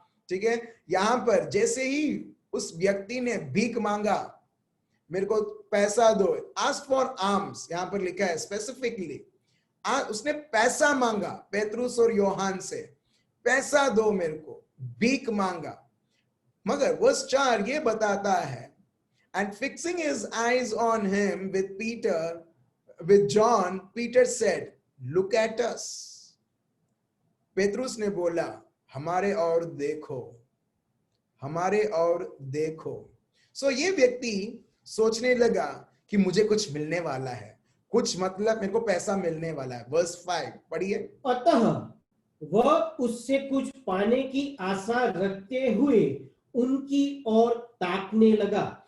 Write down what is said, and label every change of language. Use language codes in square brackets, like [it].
[hi] ठीक है, यहां पर जैसे ही उस व्यक्ति ने भीख मांगा, मेरे को पैसा दो, [en] ask for arms, [hi] यहां पर लिखा है स्पेसिफिकली, उसने पैसा मांगा पेतरुस और यूहन्ना से, पैसा दो मेरे को, भीख मांगा। मगर वर्स 4 ये बताता है, [en] and fixing his eyes on him with John, Peter said, look at us. [hi] Petrus ने बोला, हमारे और देखो, हमारे और देखो। सो ये व्यक्ति सोचने लगा कि मुझे कुछ मिलने वाला है, कुछ मतलब मेरे को पैसा मिलने वाला है। वर्स 5 पढ़िए। अतः वह उससे कुछ पाने की आशा रखते हुए उनकी ओर ताकने लगा।